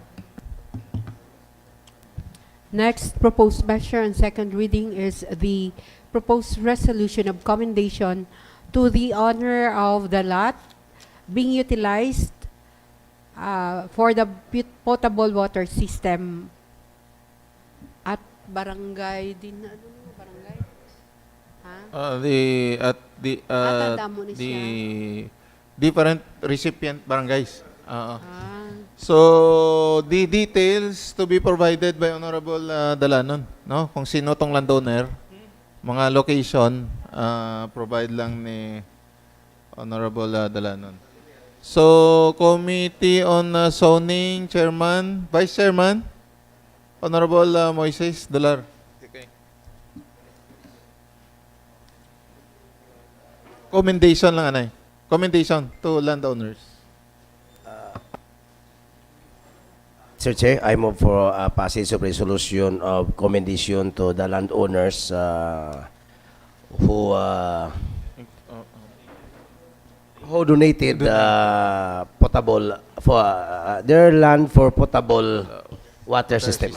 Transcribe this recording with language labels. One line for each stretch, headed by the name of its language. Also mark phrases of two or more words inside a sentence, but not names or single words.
English: Next proposed measure on second reading is the proposed resolution of commendation to the owner of the lot being utilized for the potable water system at barangay din barangay the different recipient barangays. So the details to be provided by Honorable Dalanon, no?
Hiligaynon: Kung sino tong landowner, mga location provide lang ni Honorable Dalanon.
English: So, Committee on Zoning, Chairman, Vice Chairman, Honorable Moises Dolar. Okay.
Hiligaynon: Commendation lang, anay.
English: Commendation to landowners. Sir Chair, I move for a passage of resolution of commendation to the landowners who donated potable for their land for potable water system